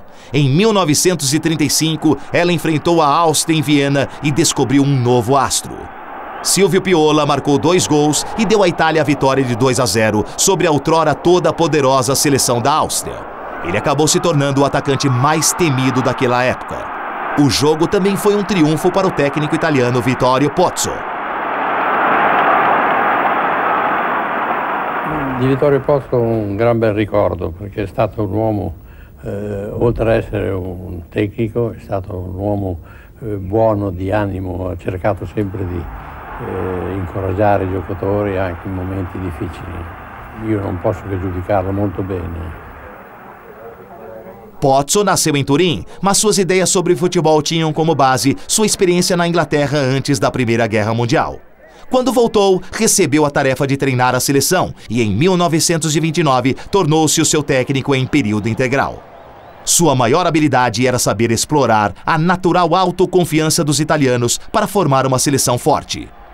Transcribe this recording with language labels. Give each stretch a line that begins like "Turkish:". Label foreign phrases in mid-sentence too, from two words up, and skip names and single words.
Portuguese: Em 1935, ela enfrentou a Áustria em Viena e descobriu um novo astro. Silvio Piola marcou 2 gols e deu à Itália a vitória de 2-0 sobre a outrora toda poderosa seleção da Áustria. Ele acabou se tornando o atacante mais temido daquela época. O jogo também foi um triunfo para o técnico italiano Vittorio Pozzo.
Italian: Di Vittorio Pozzo un gran bel ricordo, perché è stato un uomo, oltre ad essere un tecnico, è stato un uomo buono di animo, ha cercato sempre di incoraggiare i giocatori anche in momenti difficili. Io non posso che giudicarlo molto bene.
Portuguese: Pozzo nasceu em Turim, mas suas ideias sobre futebol tinham como base sua experiência na Inglaterra antes da Primeira Guerra Mundial. Quando voltou, recebeu a tarefa de treinar a seleção e, em 1929, tornou-se o seu técnico em período integral. Sua maior habilidade era saber explorar a natural autoconfiança dos italianos para formar uma seleção forte.